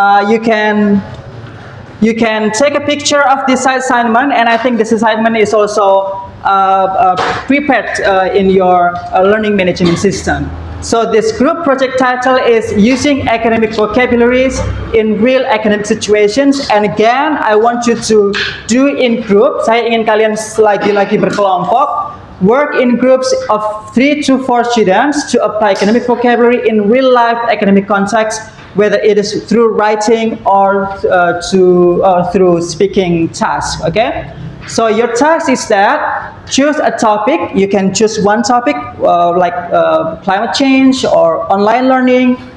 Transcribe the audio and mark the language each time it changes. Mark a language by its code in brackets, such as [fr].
[en] You can take a picture of this assignment, and I think this assignment is also prepared in your learning management system. So this group project title is using academic vocabularies in real academic situations. And again, I want you to do in group. [id] Saya ingin kalian lagi-lagi berkelompok. [en] Work in groups of 3 to 4 students to apply academic vocabulary in real life academic context, whether it is through writing or through speaking tasks. Okay? So your task is that choose a topic. You can choose one topic like climate change or online learning.